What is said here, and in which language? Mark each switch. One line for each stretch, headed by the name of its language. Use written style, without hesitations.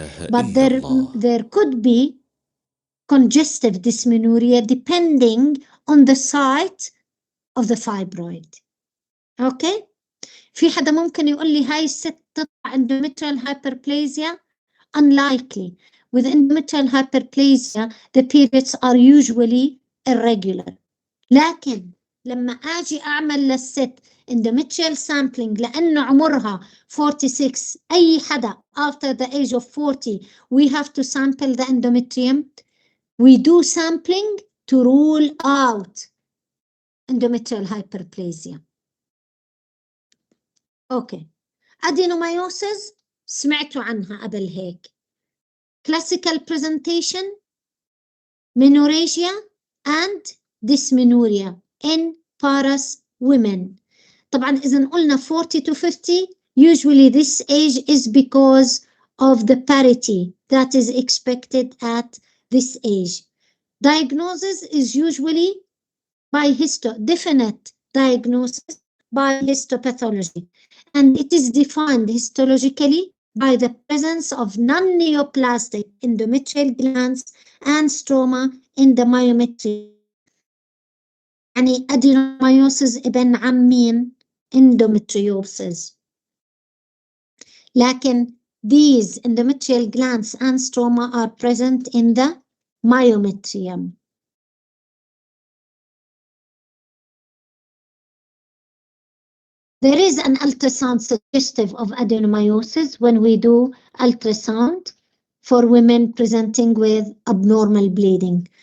English: But there could be congestive dysmenorrhea depending on the site of the fibroid. Okay?
Arabic: في حدا ممكن يقول لي هاي الست تطلع endometrial hyperplasia?
English: Unlikely. With endometrial hyperplasia, the periods are usually irregular.
Arabic: لكن لما أجي أعمل للست
English: endometrial sampling
Arabic: لأنه عمرها 46, أي حدا
English: after the age of 40, we have to sample the endometrium. We do sampling to rule out endometrial hyperplasia. Okay.
Arabic: Adenomyosis سمعتوا عنها قبل هيك.
English: Classical presentation, menorrhagia and dysmenorrhea in parous women.
Arabic: طبعا إذا قلنا
English: 40 to 50, usually this age is because of the parity that is expected at this age. Diagnosis is usually by definite diagnosis by histopathology, and it is defined histologically by the presence of non-neoplastic endometrial glands and stroma in the myometrium.
Arabic: يعني adenomyosis ابن عمين endometriosis. لكن
English: these endometrial glands and stroma are present in the myometrium. There is an ultrasound suggestive of adenomyosis when we do ultrasound for women presenting with abnormal bleeding.